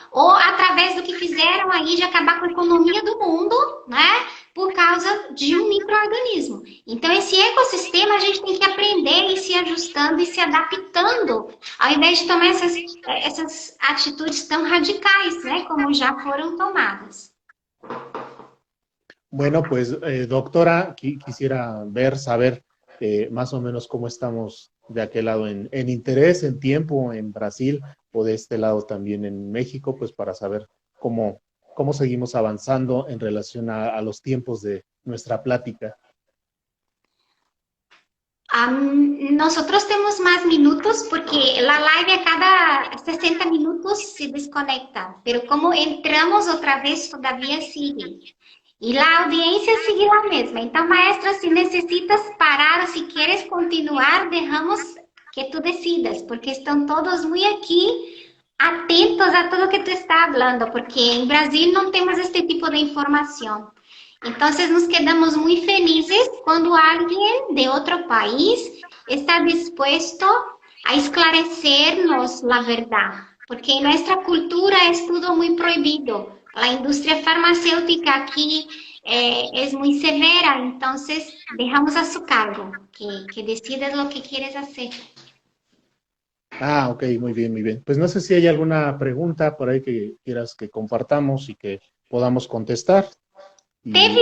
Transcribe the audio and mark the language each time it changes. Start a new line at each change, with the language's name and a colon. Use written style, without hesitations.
Portuguese: Ou através do que fizeram aí de acabar com a economia do mundo, né? Por causa de um micro-organismo. Então, esse ecossistema a gente tem que aprender e se ajustando e se adaptando, ao invés de tomar essas atitudes tão radicais, né? Como já foram tomadas.
Spanish: Bueno, pues, doctora, quisiera saber más o menos cómo estamos de aquel lado en interés, en tiempo, en Brasil, o de este lado también en México, pues para saber cómo seguimos avanzando en relación a los tiempos de nuestra plática. Nosotros tenemos más minutos porque la live a cada 60 minutos se desconecta, pero como entramos otra vez todavía sigue.
Portuguese: E a audiência sigue a mesma. Então, maestra, se necessitas parar ou se queres continuar, deixamos que tu decidas, porque estão todos muito aqui atentos a tudo que tu está falando, porque em Brasil não temos este tipo de informação. Então,
Spanish: nos quedamos
Portuguese: muito felizes quando alguém de outro país está disposto a esclarecer-nos a verdade, porque em nossa cultura é tudo muito proibido. A indústria farmacêutica aqui
Spanish: es muy severa, entonces dejamos a su cargo, que decidas lo que quieres hacer. Ah, ok, muy bien, muy bien. Pues no sé si hay alguna pregunta por ahí que quieras que compartamos y que podamos contestar.
Portuguese: Teve